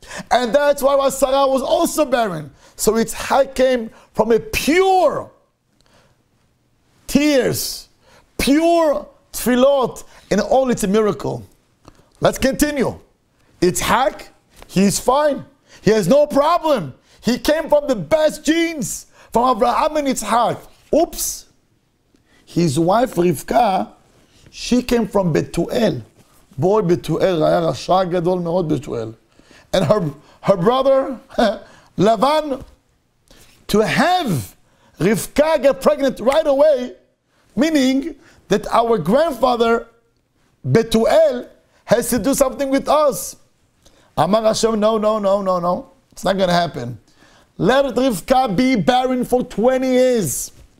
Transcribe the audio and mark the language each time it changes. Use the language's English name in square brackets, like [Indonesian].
[English] And that's why Sarah was also barren. So Yitzhak came from a pure tears, pure tefillot, and all it's a miracle. Let's continue. Yitzhak, he's fine. He has no problem. He came from the best genes from Abraham and Yitzhak. Oops. His wife Rivka, she came from Betuel. [Hebrew] Boy, Betuel, היה רשע גדול מאוד Betuel. [English] And her brother, Lavan, to have Rivka get pregnant right away, meaning that our grandfather, Betuel, has to do something with us. Amar Hashem, no. It's not going to happen. Let Rivka be barren for 20 years.